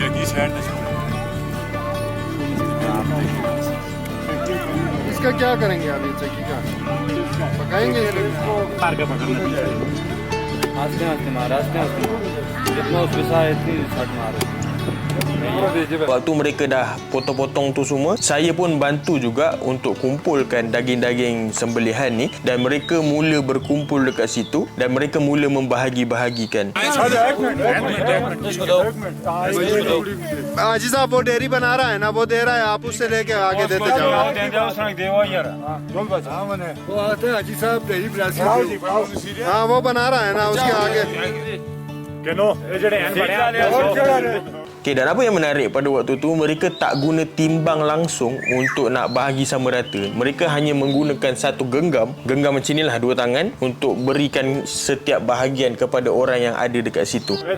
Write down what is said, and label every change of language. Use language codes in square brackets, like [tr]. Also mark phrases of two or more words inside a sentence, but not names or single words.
[ur] اس کا کیا کریں گے آپ یہ چکی کا? پکائیں گے اس کو? [ms] Waktu mereka dah potong-potong tu semua, saya pun bantu juga untuk kumpulkan daging-daging sembelihan ni, dan mereka mula berkumpul dekat situ dan mereka mula membahagi-bahagikan. [ur] حاجی صاحب وہ ڈیری بنا رہا ہے نا، وہ دے رہا ہے، آپ اس سے لے کے آگے دیتے جاؤ. وہ آتے ہیں حاجی صاحب ڈیری ہاں وہ بنا رہا ہے نا، اس کے آگے. [ms] Okay, dan apa yang menarik pada waktu tu, mereka tak guna timbang langsung untuk nak bahagi sama rata. Mereka hanya menggunakan satu genggam macam inilah, dua tangan, untuk berikan setiap bahagian kepada orang yang ada dekat situ.